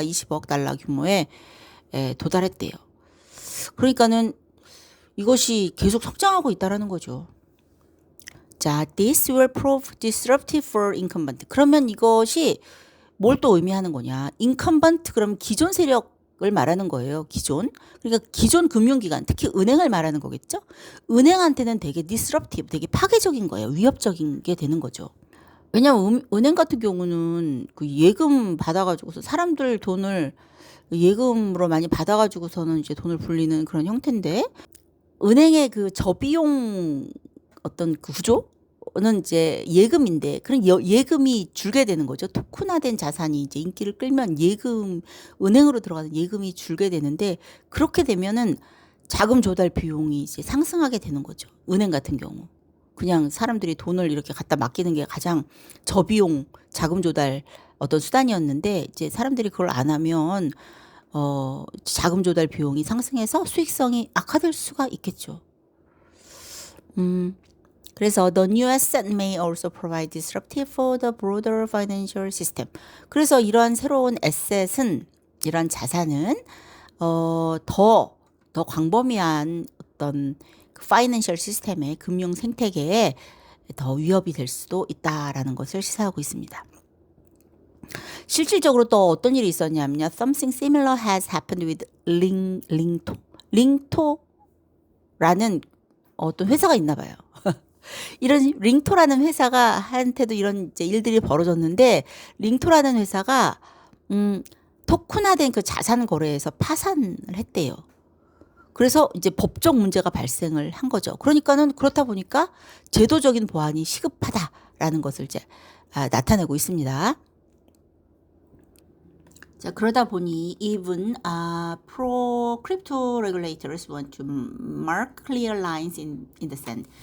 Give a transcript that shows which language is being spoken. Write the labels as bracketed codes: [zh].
[ko] 20억 달러 규모에 도달했대요. 그러니까는 이것이 계속 성장하고 있다라는 거죠. 자, [en] this will prove disruptive for incumbent. [ko] 그러면 이것이 뭘 또 의미하는 거냐? incumbent 그럼 기존 세력을 말하는 거예요. 기존. 그러니까 기존 금융기관, 특히 은행을 말하는 거겠죠? 은행한테는 되게 disruptive, 되게 파괴적인 거예요. 위협적인 게 되는 거죠. 왜냐하면 은행 같은 경우는 그 예금 받아가지고서 사람들 돈을 예금으로 많이 받아가지고서는 이제 돈을 불리는 그런 형태인데 은행의 그 저비용 어떤 그 구조는 이제 예금인데 그런 예금이 줄게 되는 거죠. 토큰화된 자산이 이제 인기를 끌면 은행으로 들어가는 예금이 줄게 되는데 그렇게 되면은 자금 조달 비용이 이제 상승하게 되는 거죠. 은행 같은 경우. 그냥 사람들이 돈을 이렇게 갖다 맡기는 게 가장 저비용 자금 조달 어떤 수단이었는데 이제 사람들이 그걸 안 하면 자금 조달 비용이 상승해서 수익성이 악화될 수가 있겠죠. 그래서 [en] the new asset may also provide disruptive for the broader financial system. [ko] 그래서 이러한 새로운 이러한 자산은 더 광범위한 어떤 파이낸셜 시스템의 금융 생태계에 더 위협이 될 수도 있다라는 것을 시사하고 있습니다. 실질적으로 또 어떤 일이 있었냐면요. [en] Something similar has happened with 링토. [ko] 링토라는 어떤 회사가 있나 봐요. 이런 링토라는 회사가 한테도 이런 이제 일들이 벌어졌는데 링토라는 회사가 토큰화된 그 자산 거래에서 파산을 했대요. 그래서 이제 법적 문제가 발생을 한 거죠. 그러니까는 그렇다 보니까 제도적인 보완이 시급하다라는 것을 이제 나타내고 있습니다. 자, 그러다 보니 [en] even pro crypto regulators want to mark clear lines in the sand.